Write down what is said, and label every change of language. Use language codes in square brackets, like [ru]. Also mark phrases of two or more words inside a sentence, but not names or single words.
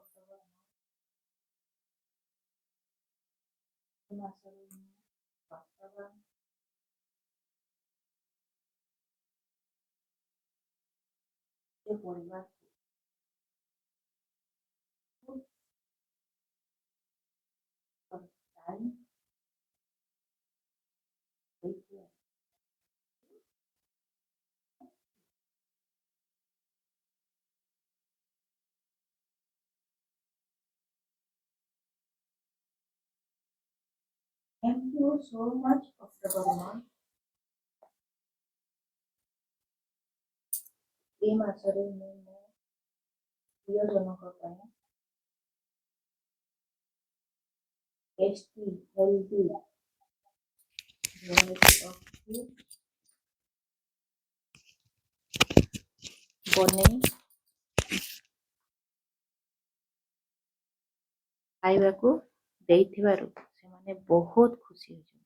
[or] ମାସରେ ବର୍ତ୍ତମାନ ଏ ପରିବାରକୁ ଟାଇମ୍ [en] ଦେଇଥିବାରୁ Thank you so much October month. [or] ଏ ମାସରେ ମୁଁ ମୋ ପ୍ରିୟଜନଙ୍କ ପାଇଁ [en] tasty healthy variety of food [or] ବନେଇ ଖାଇବାକୁ ଦେଇଥିବାରୁ ସେମାନେ ବହୁତ ଖୁସି ହୋଇଛନ୍ତି।